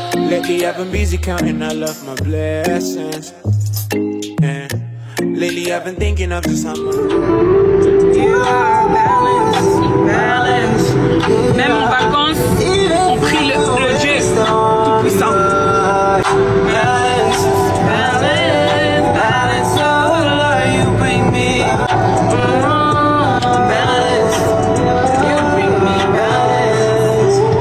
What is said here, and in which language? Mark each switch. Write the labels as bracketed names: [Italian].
[English] Lately I've been busy counting all of my blessings. Yeah. Lately I've been thinking of just how much. Balance. [French] Même en vacances, on prie le Dieu tout puissant. [English] Balance, balance, balance. Oh Lord, you bring me. Balance, you bring me balance.